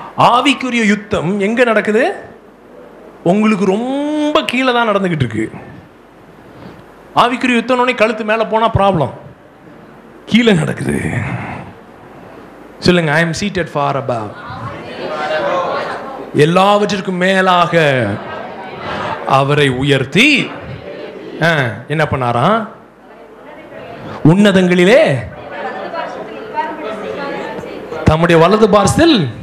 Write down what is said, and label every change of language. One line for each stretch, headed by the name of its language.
Tamil: ஆவிக்குரிய யுத்தம் எங்க நடக்குது? உங்களுக்கு ரொம்ப கீழே தான் நடந்துகிட்டு இருக்கு. ஆவிக்குரிய யுத்தம் கழுத்து மேல போனா ப்ராப்ளம், கீழே நடக்குது. சொல்லுங்க,
English: I am seated far above.
Tamil: எல்லாவற்றிற்கும் மேலாக அவரை உயர்த்தி என்ன பண்ணாராம்? உன்னதங்களிலே தம்முடைய வலது பார்சத்தில்.